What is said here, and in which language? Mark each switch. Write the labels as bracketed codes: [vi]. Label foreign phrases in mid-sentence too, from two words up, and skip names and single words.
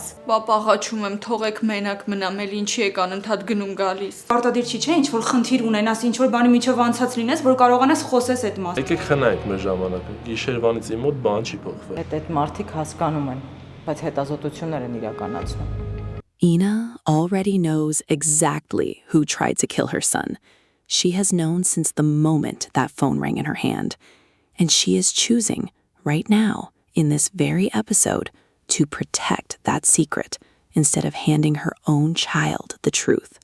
[hy] Պապ աղաչում եմ, թողեք մենակ մնամ, էլ ինչի եք անընդհատ գնում գալիս։ Պարտադիր չի, չէ, ինչ որ խնդիր ունենաս, ինչ որ բանի միջով անցած լինես, որ կարողանաս խոսես այդ մասը։ Եկեք խնայեք մեր ժամանակը։ Գիշերվանից իմ մոտ բան չի փոխվել։ Այդ մարդիկ հասկանում են, բայց հետազոտություններ են իրականացնում։ [en] Ina already knows exactly who tried to kill her son. She has known since the moment that phone rang in her hand. And she is choosing, right now, in this very episode, to protect that secret instead of handing her own child the truth.